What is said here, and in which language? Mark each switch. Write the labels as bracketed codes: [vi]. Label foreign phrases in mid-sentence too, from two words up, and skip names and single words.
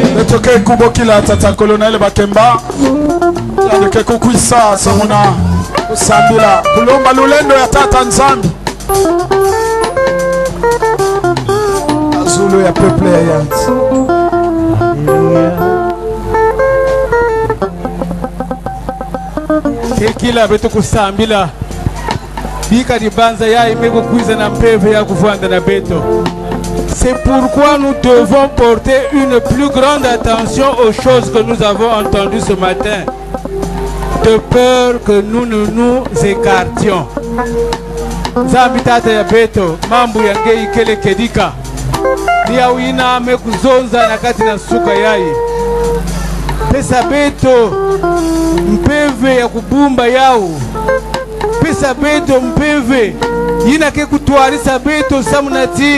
[kg] Netoke kubokila tata colonel Bakemba yandeke kukwisa samuna kusambila kulomba lulendo ya tata nzambi azulu ya peuple ya yanti kekila betu kusambila bika dibanza ya imeko kuiza na mpeve ya kuvanda na beto. [fr] C'est pourquoi nous devons porter une plus grande attention aux choses que nous avons entendues ce matin, de peur que nous ne nous écartions. [kg] Zambitata ya beto, mambu yange ikele kedika. Nia wina amekuzonza na kati na suka yai. Pesa beto, mpeve ya kubumba yao. Pesa beto mpeve, yina ke kutuarisa beto samunati.